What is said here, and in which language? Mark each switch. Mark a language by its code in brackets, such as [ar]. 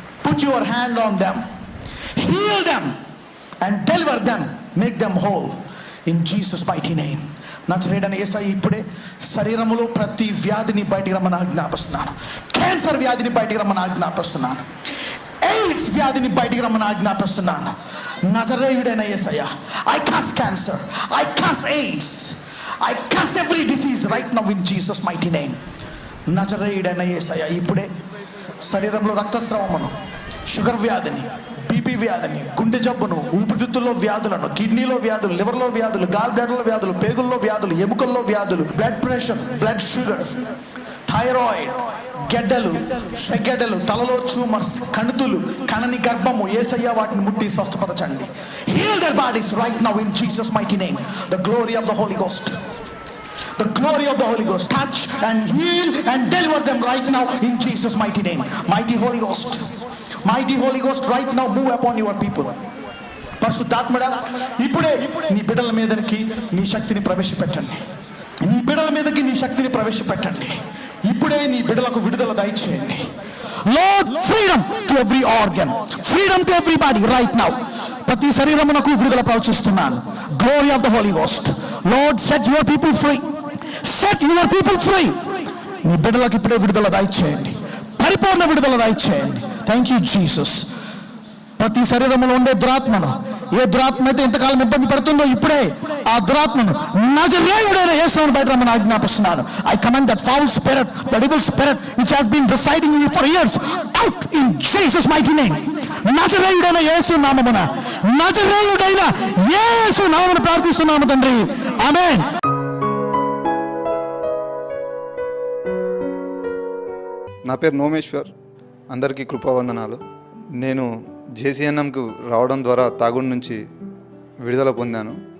[en] Put your hand on them, heal them and deliver them, make them whole in Jesus mighty name. [te] నజరేయుడైన యేసయ్య ఇప్పుడే శరీరములో ప్రతి వ్యాధిని బయటికి రమ్మని ఆజ్ఞాపిస్తున్నాను. క్యాన్సర్ వ్యాధిని బయటికి రమ్మని ఆజ్ఞాపిస్తున్నాను. ఎయిడ్స్ వ్యాధిని బయటికి రమ్మని ఆజ్ఞాపిస్తున్నాను. నజరేయుడైన యేసయ్య, [en] I curse cancer, I curse AIDS, I curse every disease right now in Jesus mighty name. [te] నజరేయుడైన యేసయ్య ఇప్పుడే శరీరంలో రక్తస్రావమును, షుగర్ వ్యాధిని, బీపీ వ్యాధిని, గుండె జబ్బును, ఊపిరితిత్తుల్లో వ్యాధులను, కిడ్నీలో వ్యాధులు, లివర్లో వ్యాధులు, గాల్ బ్లాడర్లో వ్యాధులు, పేగుల్లో వ్యాధులు, ఎముకల్లో వ్యాధులు, blood pressure, blood sugar, thyroid, గెడ్డలు, సెగెడ్డలు, తలలో ట్యూమర్స్, కణుతులు, కణని గర్భము, యేసయ్య వాటిని ముట్టి స్వస్థపరచండి. [en] Heal their bodies right now in Jesus mighty name. The glory of the Holy Ghost, the glory of the Holy Ghost, touch and heal and deliver them right now in Jesus mighty name. Mighty Holy Ghost, mighty Holy Ghost, right now move upon your people. [te] పరిశుద్ధాత్మడా, ఇప్పుడే నీ బిడ్డల మీదకి నీ శక్తిని ప్రవేశపెట్టండి. నీ బిడ్డల మీదకి నీ శక్తిని ప్రవేశపెట్టండి. ఇప్పుడే నీ బిడ్డలకు విడుదల దయచేయండి. [en] Lord, freedom to every organ, freedom to everybody right now. [te] ప్రతి శరీరమునకు విడుదల ప్రవచిస్తున్నాను. [en] Glory of the Holy Ghost. Lord, set your people free, set your people free. [te] నీ బిడ్డలకు ఇప్పుడే విడుదల దయచేయండి, పరిపూర్ణ విడుదల దయచేయండి. [en] Thank you Jesus. [te] ప్రతి శరీరంలో ఉండే దురాత్మను, ఏ దురాత్మ అయితే ఇంతకాలం ఇబ్బంది పడుతుందో ఇప్పుడే ఆ దురాత్మను నజరేయుడైన యేసుని బయట రమ్మని ఆజ్ఞాపిస్తున్నాను. [en] I command that foul spirit, that evil spirit which has been residing in you for years, out in Jesus mighty name. [te] నజరేయుడైన యేసు నామమున, నజరేయుడైన యేసు నామమున ప్రార్థిస్తున్నాము తండ్రి, ఆమేన్. నా పేరు నోమేశ్వర్. అందరికీ కృపావందనాలు. నేను జేసీఎన్ఎంకు రావడం ద్వారా తాగుడు నుంచి విడుదల పొందాను.